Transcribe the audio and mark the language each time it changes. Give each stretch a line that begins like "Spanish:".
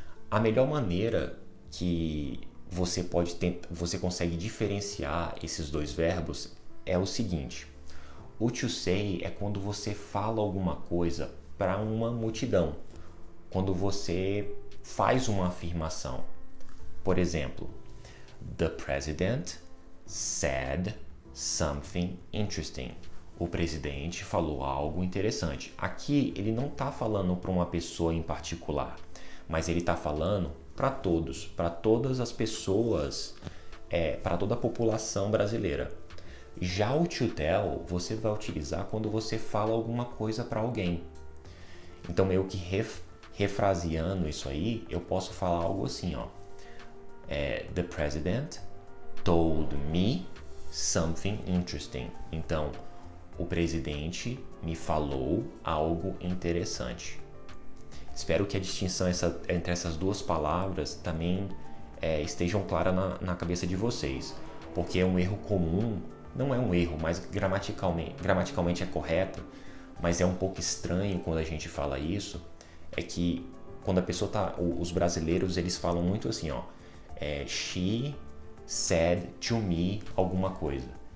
Portuguese: A melhor maneira que você consegue diferenciar esses dois verbos é o seguinte: o to say é quando você fala alguma coisa para uma multidão, quando você faz uma afirmação. Por exemplo,
English: The president said something interesting.
Portuguese: O presidente falou algo interessante. Aqui ele não está falando para uma pessoa em particular, mas ele está falando para todos, para todas as pessoas, para toda a população brasileira. Já o to tell você vai utilizar quando você fala alguma coisa para alguém. Então, meio que refraseando isso aí, eu posso falar algo assim, ó.
English: The president told me something interesting.
Portuguese: Então, o presidente me falou algo interessante. Espero que a distinção entre essas duas palavras também estejam claras na cabeça de vocês, porque é um erro comum. Não é um erro, mas gramaticalmente é correto, mas é um pouco estranho quando a gente fala isso, é que quando a pessoa os brasileiros, eles falam muito assim, ó,
English: she said to me
Portuguese: alguma coisa.